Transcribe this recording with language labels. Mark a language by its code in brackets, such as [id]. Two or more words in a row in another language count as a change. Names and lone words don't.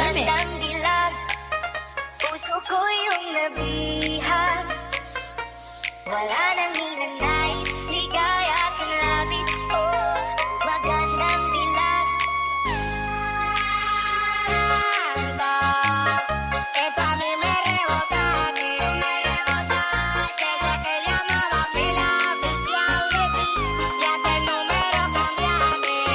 [tl] Magandang dilag. Puso ko yung nabihag. Wala nang ninanais, ligaya at ang labis. Oh, magandang dilag. [es] Esto a mí me rebota, desde que llamaba pila oficial de ti, ya que el número cambiaste.